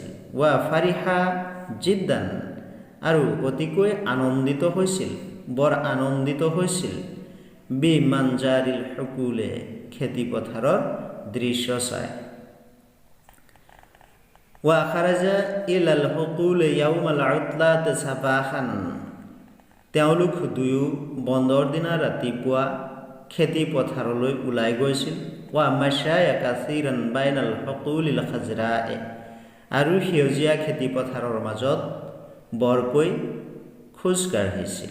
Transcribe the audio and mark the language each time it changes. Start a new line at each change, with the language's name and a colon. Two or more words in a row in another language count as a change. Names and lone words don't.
Arabic: وفرحا جدا
Assamese: আৰু অতিকৈ আনন্দিত হৈছিল, বৰ আনন্দিত হৈছিল।
Arabic: بمنظر الحقول
Assamese: খেতি পথাৰৰ দৃশ্য চাই।
Arabic: وخرجا إلى الحقول يوم العطلة صباحا,
Assamese: তেওঁলোক দুয়ো বন্ধৰ দিনা ৰাতিপুৱা খেতি পথাৰলৈ ওলাই গৈছিল।
Arabic: ومشيا كثيرا بين الحقول الخضراء,
Assamese: আৰু সেউজীয়া খেতি পথাৰৰ মাজত বৰকৈ খোজ কাঢ়িছিল।